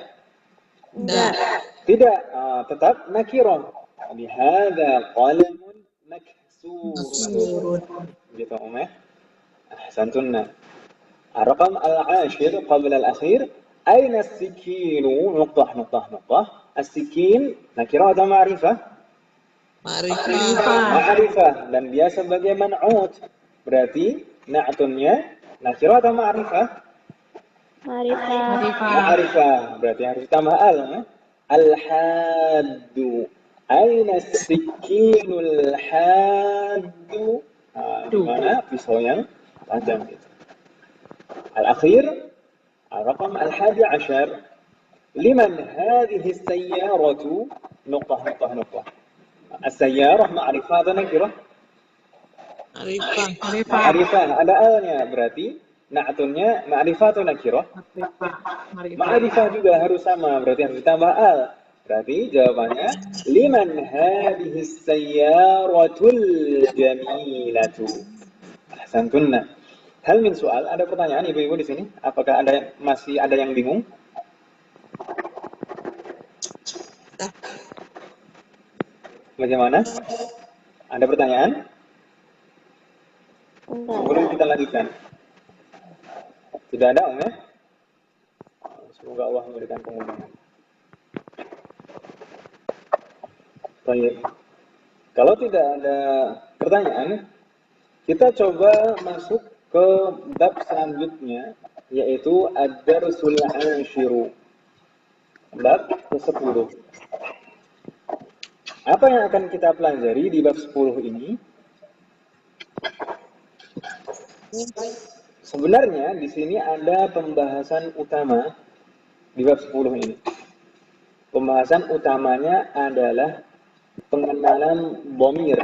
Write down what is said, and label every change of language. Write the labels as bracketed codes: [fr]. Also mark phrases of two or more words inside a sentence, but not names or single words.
[id] Tidak, tetap nakirah. [ar] بهذا قلم مكسور. [id] Gitu ya. Ahsantunna. [ar] رقم العاشر قبل الأخير. أين السكين نقطة نقطة نقطة. السكين نكرة atau معرفة? [id] Ma'rifah dan dia sebagai man'ut. Berarti na'atunnya nakirah atau ma'rifah? Ma'rifah. Berarti harus ditambah al ya. [ar] الحاد. أين السكين الحاد. [id] Di mana pisau yang tajam itu. [ar] الأخير رقم الحادي عشر. لمن هذه السيارة نقطة نقطة نقطة. السيارة معرفة atau نكرة؟ معرفة. [id] Ada alnya berarti na'atunnya ma'rifah atau nakirah? Ma'rifah juga harus sama, berarti harus ditambah al. Berarti jawabannya [ar] لمن هذه السيارة الجميلة. [id] Ahsantunna. [ar] هل من سؤال, [id] ada pertanyaan ibu-ibu di sini? Apakah masih ada yang bingung? Bagaimana? Ada pertanyaan? Boleh kita lanjutkan? Tidak ada, Om ya? Semoga Allah memberikan kemudahan. Baik. Kalau tidak ada pertanyaan, kita coba masuk ke bab selanjutnya, yaitu [ar] الدرس العاشر. [id] Bab ke-10. Apa yang akan kita pelajari di bab 10 ini? Sebenarnya di sini ada pembahasan utama di bab 10 ini. Pembahasan utamanya adalah pengenalan dhamir.